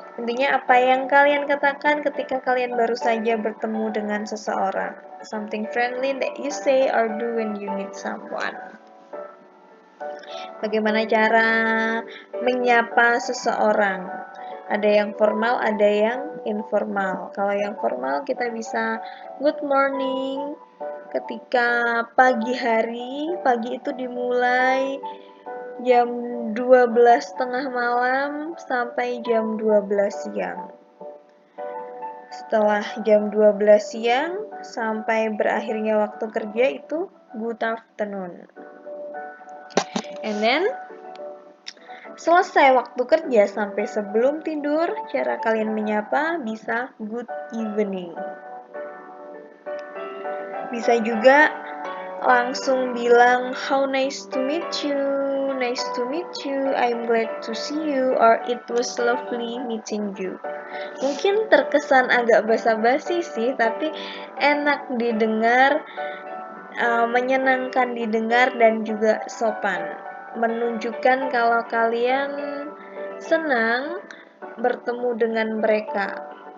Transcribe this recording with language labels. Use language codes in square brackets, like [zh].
[id] Intinya apa yang kalian katakan ketika kalian baru saja bertemu dengan seseorang. [en] Something friendly that you say or do when you meet someone. [id] Bagaimana cara menyapa seseorang? Ada yang formal, ada yang informal. Kalau yang formal kita bisa good morning. Ketika pagi hari, pagi itu dimulai jam 12.30 malam sampai jam 12 siang. Setelah jam 12 siang sampai berakhirnya waktu kerja itu good afternoon. And then selesai waktu kerja sampai sebelum tidur, cara kalian menyapa bisa good evening. Bisa juga langsung bilang [en] how nice to meet you, nice to meet you, I'm glad to see you, or it was lovely meeting you. [id] Mungkin terkesan agak basa-basi sih, tapi enak didengar, menyenangkan didengar dan juga sopan. Menunjukkan kalau kalian senang bertemu dengan mereka.